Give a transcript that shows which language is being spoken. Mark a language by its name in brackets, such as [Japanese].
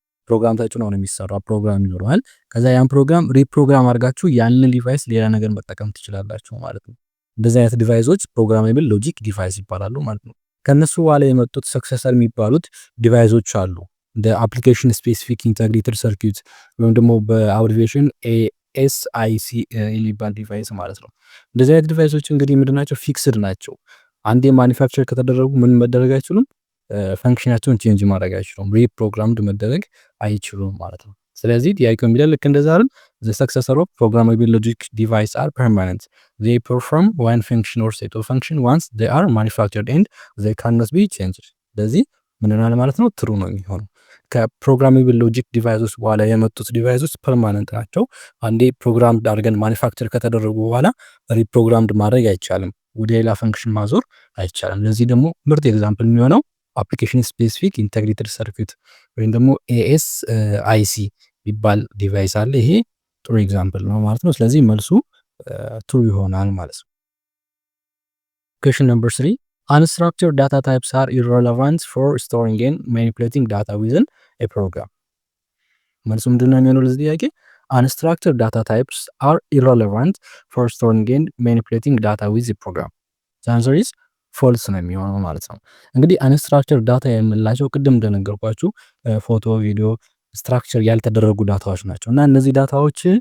[Amharic] ፕሮግራም ተጭኖ ነው የሚሰራው። ፕሮግራም ይኖረዋል። ከዛ ያን ፕሮግራም ሪፕሮግራም አድርጋችሁ ያንን ዲቫይስ ሌላ ነገር መጠቀም ትችላላችሁ ማለት ነው። እንደዚህ አይነት ዲቫይሶች ፕሮግራሜብል ሎጂክ ዲቫይስ ይባላሉ ማለት ነው። ከነሱ በኋላ የመጡት ሰክሰሰር የሚባሉት ዲቫይሶች አሉ። እንደ አፕሊኬሽን ስፔሲፊክ ኢንተግሬትድ ሰርኪዩት ወይም ደግሞ በአብሪቬሽን ኤስአይሲ የሚባል ዲቫይስ ማለት ነው። እንደዚህ አይነት ዲቫይሶች እንግዲህ ምንድናቸው? ፊክስድ ናቸው። አንዴ ማኒፋክቸር ከተደረጉ ምን መደረግ አይችሉም? ፈንክሽናቸውን ቼንጅ ማድረግ አይችሉም። ሪፕሮግራምድ መደረግ አይችሉም ማለት ነው። ስለዚህ ጥያቄው የሚለው ልክ እንደዛ አይደል? [English] the successor of programmable logic device are permanent. They perform one function or set of function once they are manufactured and they cannot be changed. [Amharic] ስለዚህ ምን ይሆናል ማለት ነው? ትሩ ነው የሚሆነው። ከፕሮግራሜብል ሎጂክ ዲቫይሶች በኋላ የመጡት ዲቫይሶች ፐርማነንት ናቸው። አንዴ ፕሮግራምድ አድርገን ማኒፋክቸር ከተደረጉ በኋላ ሪፕሮግራምድ ማድረግ አይቻልም። ወደ ሌላ ፈንክሽን ማዞር አይቻልም። ለዚህ ደግሞ ምርጥ ኤግዛምፕል የሚሆነው አፕሊኬሽን ስፔሲፊክ ኢንተግሬትድ ሰርኪዩት ወይም ደግሞ ኤኤስአይሲ የሚባል ዲቫይስ አለ። ይሄ ጥሩ ኤግዛምፕል ነው ማለት ነው። ስለዚህ መልሱ ትሩ ይሆናል ማለት ነው። ኩዌስችን ነምበር 3 [English] unstructured data types are irrelevant for storing and manipulating data within a program. [Amharic] መልሱ ምንድን ነው የሚሆነው ለዚህ ጥያቄ? [English] unstructured data types are irrelevant for storing and manipulating data with a program. The answer is [Amharic] ፎልስ ነው የሚሆነው ማለት ነው። እንግዲህ አንስትራክቸር ዳታ የምንላቸው ቅድም እንደነገርኳችሁ ፎቶ፣ ቪዲዮ ስትራክቸር ያልተደረጉ ዳታዎች ናቸው እና እነዚህ ዳታዎች